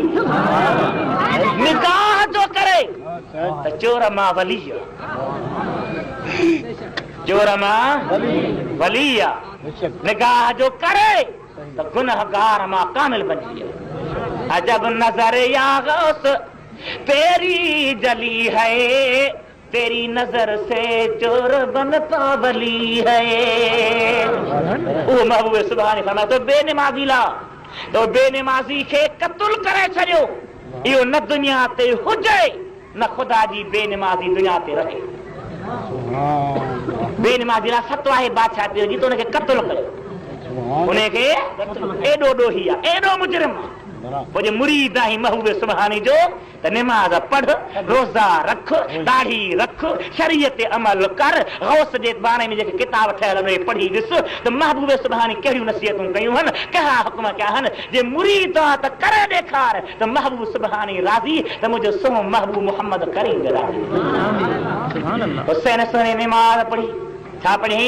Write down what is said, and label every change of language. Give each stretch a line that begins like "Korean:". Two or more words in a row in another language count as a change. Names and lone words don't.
Sindhi: निगाह जो करे त चोर मां वली आहे, चोर मां वली आहे। निगाह जो करे त गुनहगार मां कामिल बनी वियो।
Urdu: عجب نظر یا غوث تیری جلی ہے، تیری نظر سے چور بنتا ولی ہے.
Sindhi: ओ महबूब सुभान फरमाए तो बेनमाजी ला, तो बेनमाजी खे कत्ल करे छॾियो। इहो न दुनिया ते हुजे न खुदा जी बेनमाजी दुनिया ते रहे। बेनमाजी ला सतो आहे बादशाह ते जी, तो उनखे कत्ल कयो। उनखे एॾो ॾोही आहे, एॾो मुजरिम आहे। पोइ मुरीद आहीं महबूब सुभाणे जो त निमाज़ पढ़, रोज़ा रख, दाढ़ी रख, शरीयत ते अमल कर, गौस जे बारे में जेके किताब ठहियल आहिनि पढ़ी ॾिस त महबूब सुभाणे कहिड़ियूं नसीहतूं कयूं आहिनि, कहिड़ा हुक्म कया आहिनि। जे मुरीद आहे त करे ॾेखार त महबूब सुभाणे राज़ी, त मुंहिंजो सोहो महबूब मुहम्मद करीम राज़ी। हुसैन सोने निमाज़ पढ़ी, छा पढ़ी?